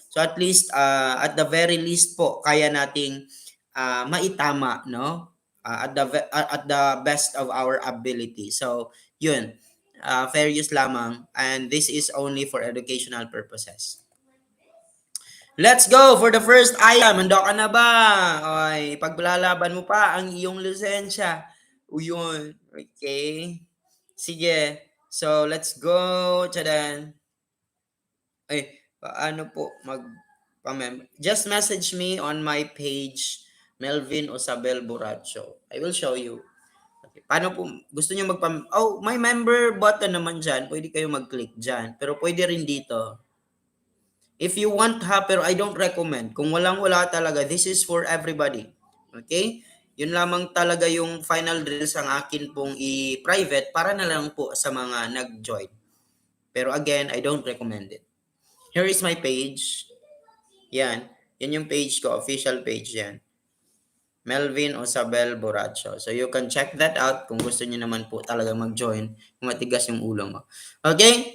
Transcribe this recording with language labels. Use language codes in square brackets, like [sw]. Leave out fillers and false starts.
[en] So at least, at the very least po, [tl] kaya nating maitama, [en] no? At the best of our ability. So, yun. Fair use lamang. And this is only for educational purposes. Let's go for the first item. [tl] Handa ka na ba? Ay, paglalaban mo pa ang iyong lisensya. Uyun. Okay. Sige. [en] So, let's go to the... [tl] Ay, paano po [en] just message me on my page, Melvin Osabel Buracho. I will show you. Okay. [tl] Paano po, gusto nyo may member button naman dyan. Pwede kayo mag-click dyan. Pero pwede rin dito. [en] If you want [tl] pero [en] I don't recommend. [tl] Kung walang-wala talaga, [en] this is for everybody. Okay? [tl] Yun lamang talaga yung final drills ang akin pong i-private para na lang po sa mga nag-join. [en] Pero again, I don't recommend it. Here is my page. Yan. [tl] Yan yung page ko, [en] official page yan. [tl] Melvin Osabel Borracho. [en] So you can check that out [tl] kung gusto niyo naman po talaga mag-join kung matigas yung ulo mo. Okay?